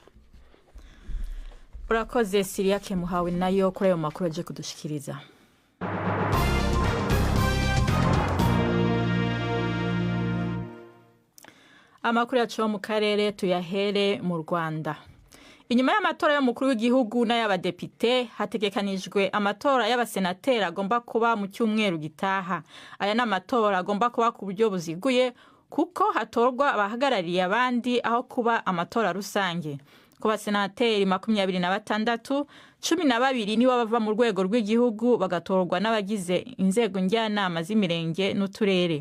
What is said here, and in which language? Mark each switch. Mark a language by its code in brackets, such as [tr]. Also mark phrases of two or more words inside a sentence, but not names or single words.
[rn] urakoze Siriake Muhawe nayo kuri ayo makuru aje kudushikiriza. [rw] Amakuru yacu mu karere tuyahere mu Rwanda. Inyuma y'amatora y'umukuru w'igihugu n'ay'abadepite hategekanijwe amatora y'abasenateri agomba kuba mu cyumweru gitaha. Aya n'amatora agomba kuba ku buryo buziguye kuko hatorwa abahagarariye abandi aho kuba amatora rusange. Ku basenateri 26, 12 nibo bava mu rwego rw'igihugu bagatorwa n'abagize inzego njyanama z'imirenge n'uturere.